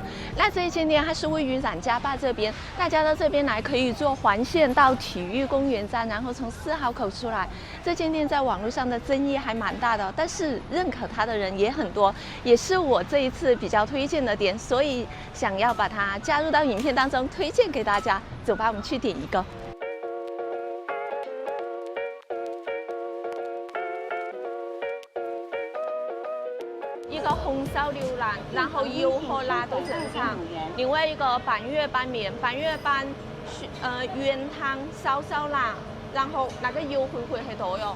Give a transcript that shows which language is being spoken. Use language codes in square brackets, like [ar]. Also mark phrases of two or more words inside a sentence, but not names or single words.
[zh] 那這一間店它是位於冉家坝這邊，大家到這邊來可以坐環線到體育公園站，然後從4號口出來。這間店在網絡上的爭議還蠻大的，但是認可它的人也很多，也是我這一次比較推薦的店，所以想要把它加入到影片當中推薦給大家。走吧，我們去點一個。一個紅燒牛腩，然後油和辣都正常。另外一個半月板麵，半月板原湯燒辣，然後那個油會不會很多喲？